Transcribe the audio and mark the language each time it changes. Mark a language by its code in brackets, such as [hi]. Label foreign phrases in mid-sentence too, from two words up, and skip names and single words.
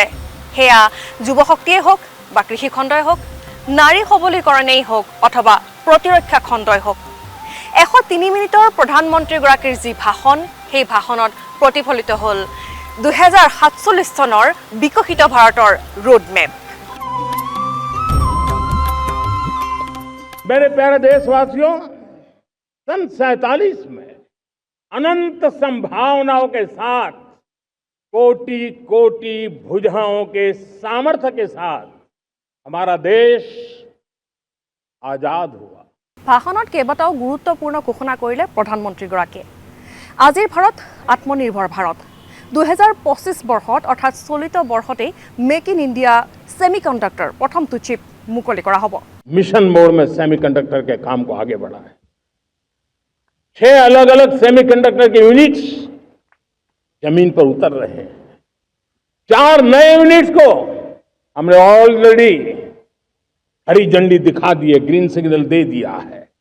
[as] সেয়া যুৱশক্তিয়ে হওক বা কৃষি খণ্ডই হওক, নাৰী সবলীকৰণেই হওক অথবা প্ৰতিৰক্ষা খণ্ডই হওক। ১০৩ মিনিটৰ প্ৰধানমন্ত্ৰীগৰাকীৰ যি ভাষণ, সেই ভাষণত প্ৰতিফলিত হ'ল ২০৪৭ চনৰ বিকশিত ভাৰতৰ ৰোডমেপ। [hi] मेरे प्यारे देशवासियों, सन 47 में अनंत संभावनाओं के साथ कोटि कोटि भुजाओं के सामर्थ्य के साथ हमारा देश आजाद हुआ। [as] ভাষণত কেইবাটাও গুৰুত্বপূৰ্ণ ঘোষণা কৰিলে প্ৰধানমন্ত্ৰীগৰাকীয়ে। আজিৰ ভাৰত আত্মনিৰ্ভৰ ভাৰত। ২০২৫ বৰ্ষত অৰ্থাৎ চলিত বৰ্ষতেই মেক ইন ইণ্ডিয়া সেমিকণ্ডাক্টৰ প্ৰথমটো চিপ মুকলি কৰা হ'ব। [en] mission mode [hi] में सेमीकंडक्टर के काम को आगे बढ़ाए। 6 अलग अलग सेमीकंडक्टर के यूनिट्स जमीन पर उतर रहे हैं। 4 नए यूनिट्स को हमने ऑलरेडी हरी झंडी दिखा दी है, [en] green signal [hi] दे दिया है।